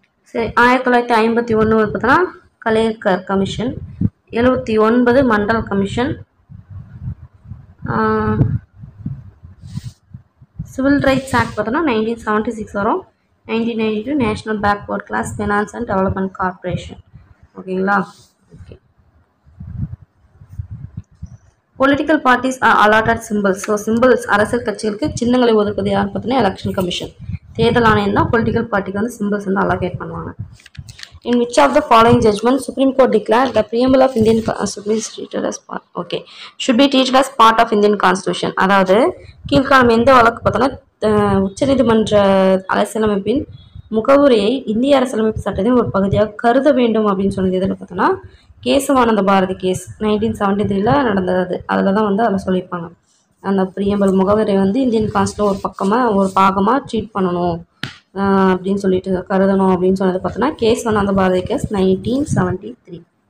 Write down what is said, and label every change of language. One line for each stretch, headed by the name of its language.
Tamil: சரி, 1951 பார்த்தோன்னா கலேர்கர் commission, 79 Mandal commission, civil rights act பார்த்தோன்னா 1976 வரும், 1992 national backward class finance and development corporation. ஓகேங்களா? Okay. Political parties allotted symbols. So symbols அரசியல் கட்சிகளுக்கு சின்னங்களை ஒதுக்குவது யார் பார்த்தோன்னா எலெக்ஷன் கமிஷன். தேர்தல் ஆணையம் தான் பொலிட்டிக்கல் பார்ட்டிக்கு வந்து சிம்பிள்ஸ் வந்து அலோகேட் பண்ணுவாங்க.
English: In which of the following judgments Supreme Court declared the preamble of Indian Constitution is treated as part? Okay, should be treated as part of Indian Constitution.
Tamil: அதாவது கீழ்காணும் எந்த வழக்கு பார்த்தோன்னா உச்சநீதிமன்ற அரசியலமைப்பின் முகவுரையை இந்திய அரசியலமைப்பு சட்டத்தின் ஒரு பகுதியாக கருத வேண்டும் அப்படின்னு சொன்னது எதில் பார்த்தோன்னா கேசவானந்த பாரதி கேஸ் 1973 நடந்தது. அதில் தான் வந்து அதில் சொல்லியிருப்பாங்க அந்த பிரியம்பல் முகவரை வந்து இந்தியன் கான்ஸ்டியூஷன் ஒரு பாகமாக ட்ரீட் பண்ணணும் அப்படின்னு சொல்லிட்டு கருதணும் அப்படின்னு சொன்னது பார்த்தோன்னா கேசவானந்த பாரதி கேஸ் 1973.